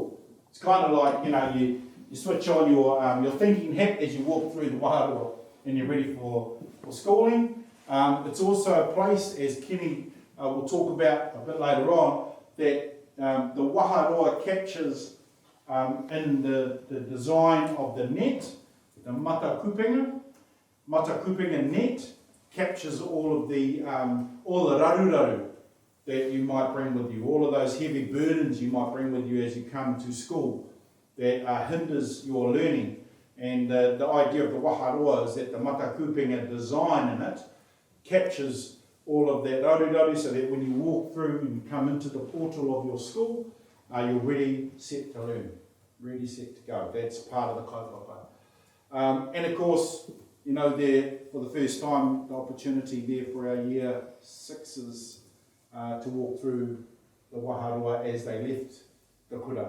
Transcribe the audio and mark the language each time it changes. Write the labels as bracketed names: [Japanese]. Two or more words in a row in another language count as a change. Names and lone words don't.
[English] It's kind of like, you switch on your thinking hat as you walk through the Waharoa and you're ready for schooling. It's also a place, as Kenny will talk about a bit later on, that the Waharoa captures in the design of the net, the [Māori] mata kupenga [English] net captures all the raruraru that you might bring with you, all of those heavy burdens you might bring with you as you come to school that hinders your learning. And the idea of the Waharoa is that the [Māori] mata kupenga [English] design in it captures all of that raruraru, so that when you walk through and come into the portal of your school, you're ready, set to learn, ready, set to go. That's part of the kaupapa. And of course, you know, there for the first time, the opportunity there for our year sixes to walk through the Waharoa as they left the kura.